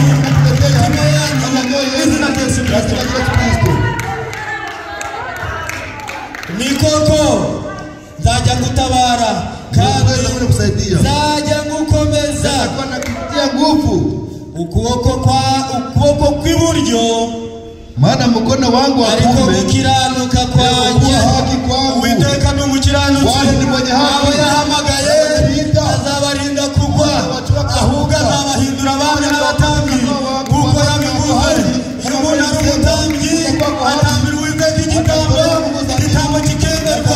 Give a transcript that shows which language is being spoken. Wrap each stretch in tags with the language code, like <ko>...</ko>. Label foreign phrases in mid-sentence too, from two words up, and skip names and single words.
<rw>Izina rya Yesu Kristo. Ni koko nzajya gutabara kandi nzajya gukomeza. Ukuboko kw'iburyo,</rw> <sw>maana mkono wangu wa</sw> <rw>ariko</rw> <sw>kuume</sw> <rw>gukiranuka kwanjye. Uwiteka ni umukiranutsi, abo yahamagaye azabarinda kugwa, ahubwo azabahindura abami n'abatambyi kuko yabivuze. Iyo umuntu ari umutambyi atambira Uwiteka igitambo kikemerwa.</rw>